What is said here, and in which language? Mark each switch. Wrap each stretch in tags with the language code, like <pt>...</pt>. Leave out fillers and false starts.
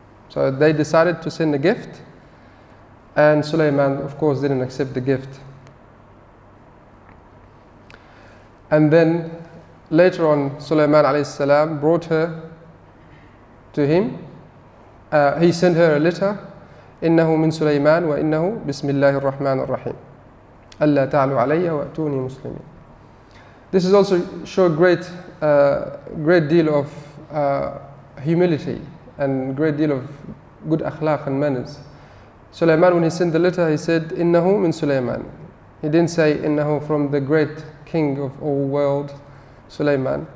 <en>So they decided to send a gift, and Sulaiman, of course, didn't accept the gift. And then later on, Sulaiman alayhi salam brought her to him. He sent her a letter.</en> <ar>إنه من سليمان وإنه بسم الله الرحمن الرحيم ألا تعلوا علي وأتوني مسلمين.</ar> <en>This is also show great deal of humility and great deal of good akhlaq and manners. Sulaiman, when he sent the letter, he said</en> <ar>إنه من سليمان.</ar> <en>He didn't say إنه from the great king of all world, Sulaiman.</en>